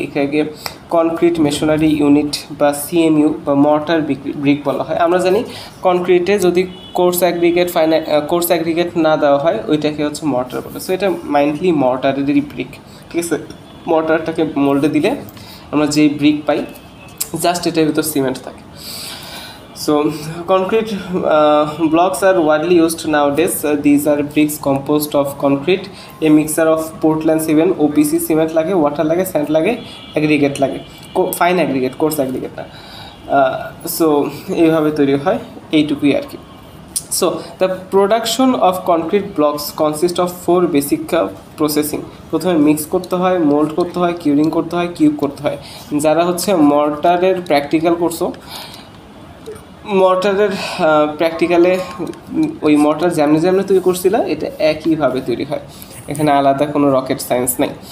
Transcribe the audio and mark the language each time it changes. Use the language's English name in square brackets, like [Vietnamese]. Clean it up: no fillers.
[Bangla] এখানে concrete masonry unit বা CMU বা মর্টার ব্রিক বলা হয়। আমরা জানি কনক্রিটে যদি কোর্স অ্যাগ্রিগেট না দেওয়া হয় ওইটাকে হচ্ছে মর্টার বলে। সো এটা মাইন্ডলি মর্টারেরই ব্রিক, ঠিক আছে। মর্টারটাকে মোল্ডে দিলে আমরা যেই ব্রিক পাই জাস্ট এটার ভিতর সিমেন্ট থাকে। [English] So concrete blocks are widely used nowadays. These are bricks composed of concrete, a mixture of Portland cement, OPC cement [Bangla] লাগে, [English] water লাগে, sand লাগে, aggregate লাগে, ফাইন অ্যাগ্রিগেট, কোর্স অ্যাগ্রিগেট না। [Bangla] সো এইভাবে তৈরি হয়, এইটুকুই আর কি। [English] So the production of concrete blocks consists of 4 basic processing. [Bangla] প্রথমে মিক্স করতে হয়, মোল্ড করতে হয়, কিউরিং করতে হয়, কিউব করতে হয়। যারা হচ্ছে মর্টারের প্র্যাকটিক্যাল করছো, মর্টারের প্র্যাকটিক্যালে ওই মর্টার যেমনি তৈরি করছিল এটা একইভাবে তৈরি হয়, এখানে আলাদা কোনো রকেট সায়েন্স নেই।